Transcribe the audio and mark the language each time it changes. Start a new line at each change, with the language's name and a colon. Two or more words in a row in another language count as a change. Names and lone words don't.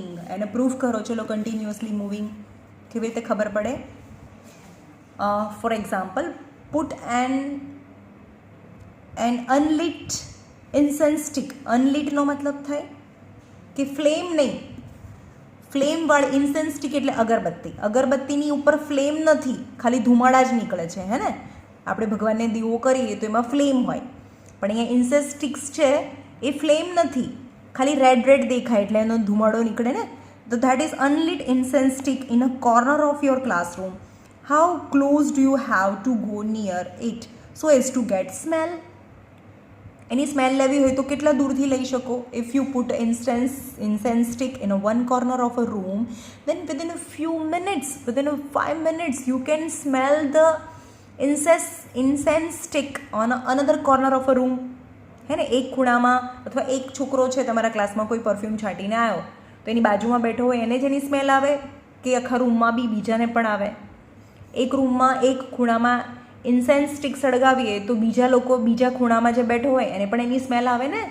Gujarati: એને પ્રૂફ કરો, ચલો
English: continuously moving
Gujarati: કેવી રીતે ખબર પડે?
English: For example, put an unlit incense stick.
Gujarati: Unlit નો મતલબ થાય કે ફ્લેમ નહીં, ફ્લેમ વાળી
English: incense stick
Gujarati: એટલે અગરબત્તી. અગરબત્તીની ઉપર ફ્લેમ નથી, ખાલી ધુમાડા જ નીકળે છે, હે ને? આપણે ભગવાનને દીવો કરીએ તો એમાં ફ્લેમ હોય, પણ અહીંયા
English: incense sticks
Gujarati: છે એ ફ્લેમ નથી, ખાલી
English: red red
Gujarati: દેખાય એટલે એનો ધુમાડો નીકળે ને.
English: તો that is unlit incense stick in a corner of your classroom. how close do you have to go near it so as to get smell?
Gujarati: એની સ્મેલ લેવી હોય તો કેટલા દૂરથી લઈ શકો?
English: if you put incense stick in a one corner of a room, then within a few minutes, within 5 minutes, you can smell the incense stick on another corner of a room.
Gujarati: હે ને? એક ખૂણામાં, અથવા એક છોકરો છે તમારા ક્લાસમાં, કોઈ પરફ્યુમ છાંટીને આવ્યો તો એની બાજુમાં બેઠો હોય એને જ એની સ્મેલ આવે કે આખા રૂમમાં બી બીજાને પણ આવે? એક રૂમમાં એક ખૂણામાં
English: incense stick
Gujarati: સળગાવીએ તો બીજા લોકો બીજા ખૂણામાં જે બેઠો હોય એને પણ એની સ્મેલ આવે ને.